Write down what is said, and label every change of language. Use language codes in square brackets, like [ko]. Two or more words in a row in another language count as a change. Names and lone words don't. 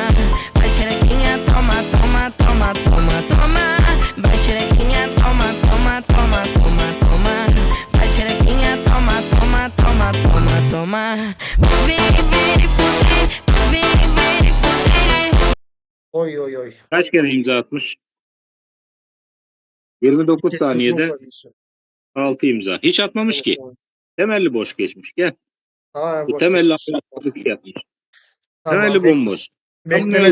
[pt] Vai xerequinha, toma, toma, toma, toma, toma. Vai xerequinha, toma, toma, toma, toma, toma. Vai xerequinha, toma, toma, toma, toma, toma. Vem, vem fuder, vem, vem fuder. Oy oy oy. [tr] Kaç kere imza atmış? 29 İki saniyede koymuşsun. 6 imza. Hiç atmamış ki. Evet, Temelli boş geçmiş. Gel. Tamamen Bu boş temelli geçmiş. hafif yapmış. Tamam. Temelli bomboş. Bekleme